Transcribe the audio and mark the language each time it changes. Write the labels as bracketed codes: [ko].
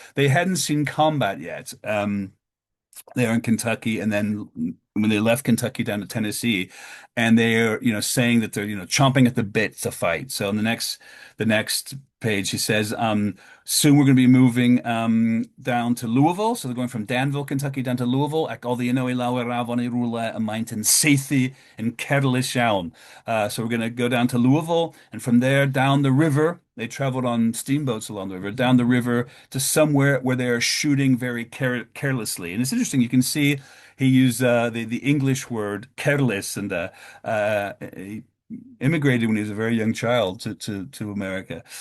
[en] They hadn't seen combat yet. They're in Kentucky, and then when they left Kentucky down to Tennessee, and they're saying that they're chomping at the bit to fight. So in the next page, he says, soon we're going to be moving down to Louisville. So they're going from Danville, Kentucky, down to Louisville. [cy] Ac oddi yno I lawer afon I rwle y maent yn saethu yn careless iawn. [en] So we're going to go down to Louisville, and from there down the river. They traveled on steamboats along the river, down the river to somewhere where they are shooting very carelessly. And it's interesting. You can see he used the English word careless, and he immigrated when he was a very young child to America.